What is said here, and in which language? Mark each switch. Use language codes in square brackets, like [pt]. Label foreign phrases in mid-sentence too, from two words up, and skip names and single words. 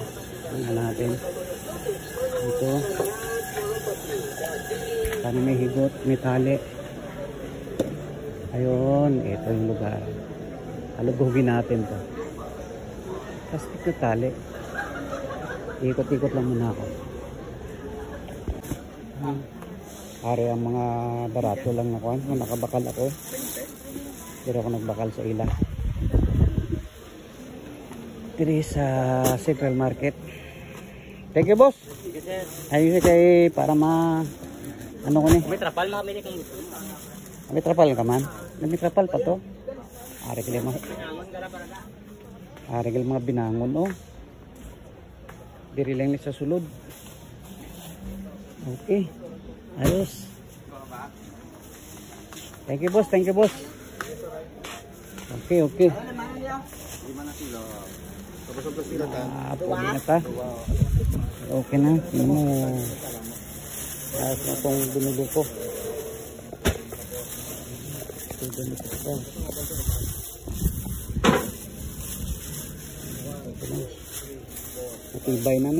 [tl] Tingnan natin ito. Sana may higot, may tali. Ayun, ito yung lugar. Alugugin natin to. Plastic na tali. Ikot-ikot lang muna ako. [hil] Pare ang mga barato lang ako. Nakabakal ako. Pero ako nagbakal sa ila. Diri sa Central Market. [en] Thank you, boss. [hil] Ayun kay para ma ano ko ni? May trapal na kami kay. May trapal ka man? May trapal pa to. Ari kay mo. Ari kay mga binangon oh. Diri lang ni sa sulod. Okay. Ayos. [en] Thank you, boss. Thank you, boss. [hil] Okay, okay. Pwede na ta. [tl] Okay na. Ayos na itong binulo ko. [hil] Matibay na ni.